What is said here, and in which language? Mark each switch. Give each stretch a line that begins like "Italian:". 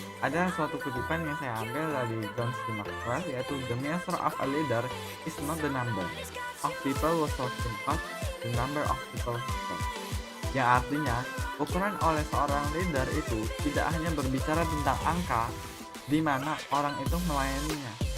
Indonesian: Ada suatu kutipan yang saya ambil dari John C.
English: Maxwell,
Indonesian: yaitu
English: the measure of a leader is not the number of people who serve him, but the number of people who serve.
Indonesian: Yang artinya, ukuran oleh seorang leader itu tidak hanya berbicara tentang angka di mana orang itu melayaninya,